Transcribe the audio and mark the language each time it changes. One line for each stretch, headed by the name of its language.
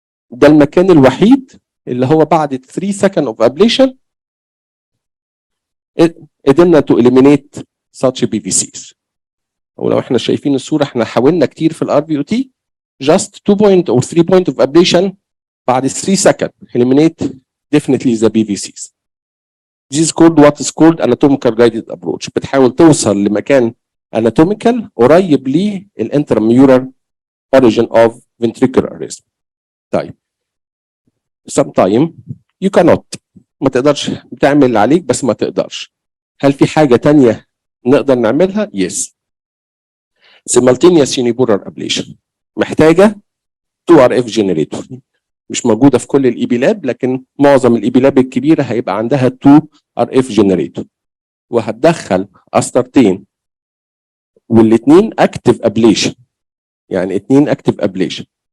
Arabic: ده المكان الوحيد اللي هو بعد 3 سكند اوف ابليشن قدرنا تو اليمينيت such BVCs. ولو احنا شايفين الصوره، احنا حاولنا كتير في الار بي او تي،
English: just 2 point or 3 point of ablation
Arabic: بعد 3 سكند
English: eliminate definitely the BVCs. This is called what is called anatomical guided approach.
Arabic: بتحاول توصل لمكان
English: anatomical قريب للانترميورال origin of ventricular arrhythmia.
Arabic: طيب
English: sometime you cannot،
Arabic: ما تقدرش، بتعمل اللي عليك بس ما تقدرش. هل في حاجه تانية نقدر نعملها؟ yes. simultaneous unipolar ablation محتاجه 2RF generator، مش موجوده في كل الاي بي لاب، لكن معظم الاي بي لاب الكبيره هيبقى عندها 2RF generator، وهتدخل قسطرتين والاثنين اكتف ابليشن، يعني اثنين اكتف ابليشن.